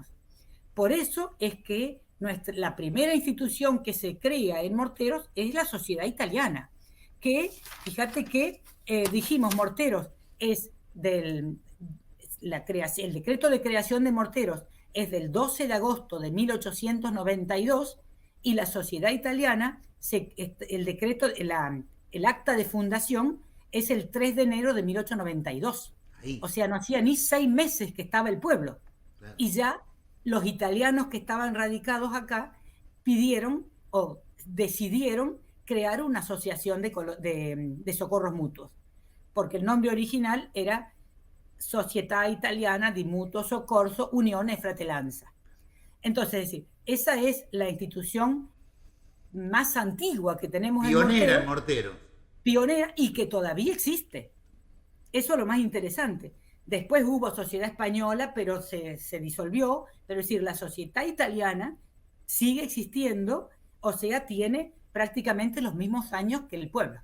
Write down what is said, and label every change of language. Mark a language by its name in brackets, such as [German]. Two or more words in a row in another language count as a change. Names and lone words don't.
[Spanish] Por eso es que la primera institución que se crea en Morteros es la Sociedad Italiana, que, fíjate que dijimos, Morteros es el decreto de creación de Morteros es del 12 de agosto de 1892, y la Sociedad Italiana, el acta de fundación es el 3 de enero de 1892. Ahí, O sea, no hacía ni 6 meses que estaba el pueblo. claro. Y ya los italianos que estaban radicados acá pidieron o decidieron crear una asociación de socorros mutuos, porque el nombre original era Società Italiana di Mutuo Soccorso Unione e Fratellanza. Entonces, es decir, esa es la institución más antigua que tenemos Pionera en en Morteros. pionera y que todavía existe. Eso es lo más interesante. Después hubo Sociedad Española, pero se disolvió. Pero es decir, la Sociedad Italiana sigue existiendo, o sea, tiene prácticamente los mismos años que el pueblo.